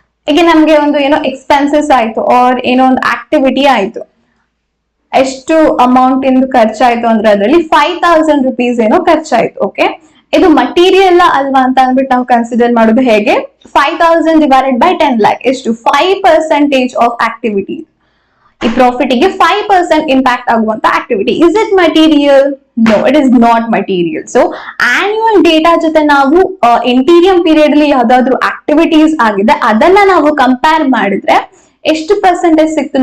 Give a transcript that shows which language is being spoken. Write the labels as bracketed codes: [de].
[kn] ಈಗ ನಮ್ಗೆ ಒಂದು ಏನೋ ಎಕ್ಸ್ಪೆನ್ಸಸ್ ಆಯ್ತು ಆರ್ ಏನೋ ಒಂದು ಆಕ್ಟಿವಿಟಿ ಆಯ್ತು, ಎಷ್ಟು ಅಮೌಂಟ್ ಇಂದು ಖರ್ಚಾಯ್ತು ಅಂದ್ರೆ ಅದರಲ್ಲಿ 5,000 rupees ಏನೋ ಖರ್ಚಾಯ್ತು. ಓಕೆ, ಇದು ಮಟೀರಿಯಲ್ ಅಲ್ವಾ ಅಂತ ಅಂದ್ಬಿಟ್ಟು ನಾವು ಕನ್ಸಿಡರ್ ಮಾಡೋದು ಹೇಗೆ? [en] 5,000 divided by 10 lakh [kn] ಎಷ್ಟು? [en] 5% of activity. [kn] ಈ ಪ್ರಾಫಿಟ್ ಗೆ 5% ಇಂಪ್ಯಾಕ್ಟ್ ಆಗುವಂತ activity. [en] Is it material? No, it is not material. [kn] So annual data ಜೊತೆ ನಾವು ಇಂಟೀರಿಯಂ ಪೀರಿಯಡ್ ಅಲ್ಲಿ ಯಾವ್ದಾದ್ರು ಆಕ್ಟಿವಿಟೀಸ್ ಆಗಿದೆ ಅದನ್ನ ನಾವು ಕಂಪೇರ್ ಮಾಡಿದ್ರೆ ಎಷ್ಟು ಪರ್ಸೆಂಟೇಜ್ ಸಿಕ್ತು?